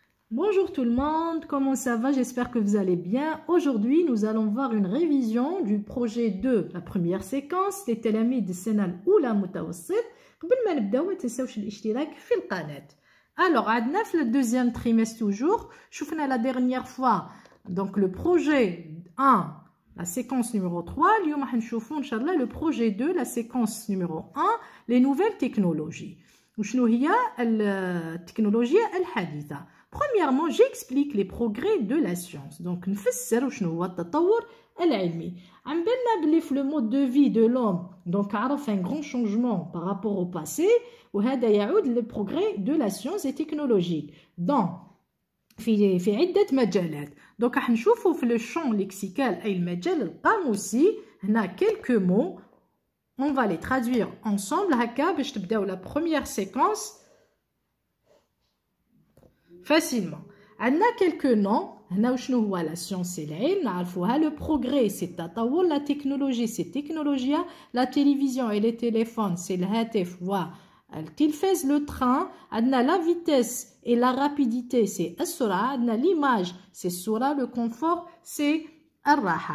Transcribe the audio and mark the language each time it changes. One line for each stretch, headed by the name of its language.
French: Bonjour tout le monde, comment ça va? J'espère que vous allez bien. Aujourd'hui, nous allons voir une révision du projet 2, la première séquence, les
Arabic: تلاميذ السنة الأولى متوسط. قبل ما نبداو ما تنساوش الاشتراك في القناة.
French: Alors,
Arabic: عندنا في
French: le deuxième trimestre toujours,
Arabic: شوفنا
French: la dernière fois, donc le projet 1, la séquence numéro 3,
Arabic: اليوم راح نشوفوا إن شاء الله
French: le projet 2, la séquence numéro 1, les nouvelles technologies.
Arabic: وشنو هي التكنولوجيا الحديثة؟
French: Premièrement, j'explique les progrès de la science.
Arabic: Donc, نفسر شنو هو التطور العلمي. عم بالنا بلي في
French: le mode de vie de l'homme, donc عرف un grand changement par rapport au passé,
Arabic: وهذا يعود
French: le progrès de la science et technologique.
Arabic: Donc, في عدة مجالات. Donc, راح نشوفوا في
French: le champ lexical
Arabic: أي المجال القاموسي هنا
French: quelques mots. On va les traduire ensemble
Arabic: هكا باش تبداو
French: la première séquence facilement. On a quelques noms.
Arabic: هنا وشنو هو
French: la science et
Arabic: العلم نعرفوها.
French: Le progrès c'est التطور, la technologie c'est technologia, la télévision et les téléphones c'est
Arabic: الهاتف والتلفاز,
French: le train. عندنا la vitesse et la rapidité c'est
Arabic: السرعة.
French: عندنا l'image c'est
Arabic: الصورة,
French: le confort c'est
Arabic: الراحة.